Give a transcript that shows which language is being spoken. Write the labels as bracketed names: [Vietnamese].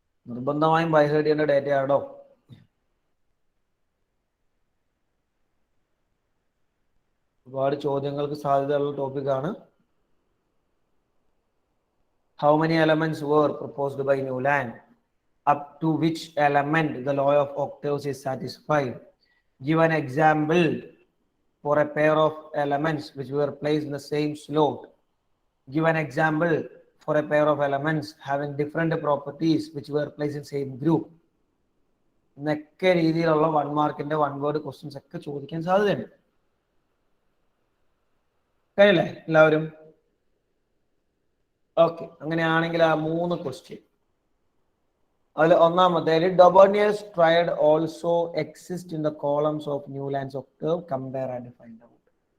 [Malayalam] നിർബന്ധമായും ബൈഹേർഡ് ചെയ്യേണ്ട ഡേറ്റ ആണോ? ഒരുപാട് ചോദ്യങ്ങൾക്ക് സാധ്യതയുള്ള ടോപ്പിക്കാണ്. [English] How many elements were proposed by Newland? Up to which element the law of octaves is satisfied? Give an example for a pair of elements which were placed in the same slot. Give an example for a pair of elements having different properties which were placed in same group. [Malayalam] എന്നൊക്കെ രീതിയിലുള്ള 1 മാർക്കിന്റെ 1 word questions ഒക്കെ ചോദിക്കാൻ സാധ്യതയുണ്ട്. കഴിയില്ലേ എല്ലാവരും? [English] okay, [Malayalam] അങ്ങനെയാണെങ്കിൽ ആ 3 ക്വസ്റ്റ്യൻ അതിൽ ഒന്നാമത്തേത് [English] Dobereiner's triad also exist in the columns of Newlands octave compare and find out.